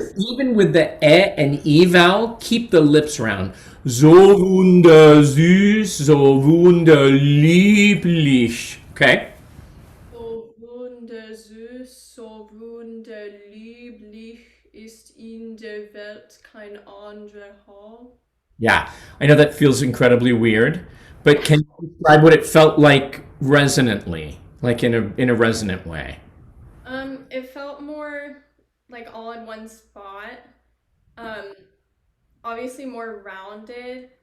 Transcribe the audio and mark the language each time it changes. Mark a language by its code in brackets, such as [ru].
[en] Even with the e and e vowel, keep the lips round. [de] So wundersüß, so wunderlieblich. [en] Okay? [de] So wundersüß, so wunderlieblich ist in der Welt kein anderer Haar. [en] Yeah, I know that feels incredibly weird, but can you describe what it felt like resonantly, like in a resonant way? It felt more like all in one spot. Obviously more rounded.